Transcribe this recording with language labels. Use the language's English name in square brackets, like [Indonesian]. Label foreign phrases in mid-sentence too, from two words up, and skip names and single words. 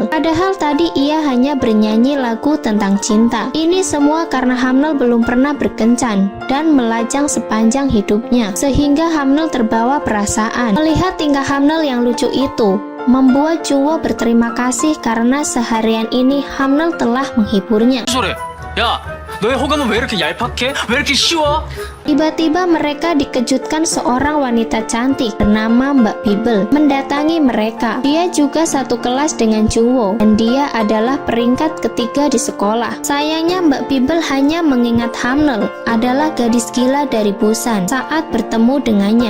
[Indonesian] Padahal tadi ia hanya bernyanyi lagu tentang cinta. Ini semua karena Hamnel belum pernah berkencan dan melajang sepanjang hidupnya, sehingga Hamnel terbawa perasaan. Melihat tingkah Hamnel yang lucu itu, membuat Jungwoo berterima kasih karena seharian ini Hamnel telah menghiburnya. [Korean] 소래. 야, 너의 호감은 왜 이렇게 얄팍해? 왜 이렇게 쉬워? [Indonesian] Tiba-tiba mereka dikejutkan seorang wanita cantik bernama Mbak Bibel mendatangi mereka. Dia juga satu kelas dengan Jungwoo dan dia adalah peringkat ketiga di sekolah. Sayangnya Mbak Bibel hanya mengingat Hamnel adalah gadis gila dari Busan saat bertemu dengannya.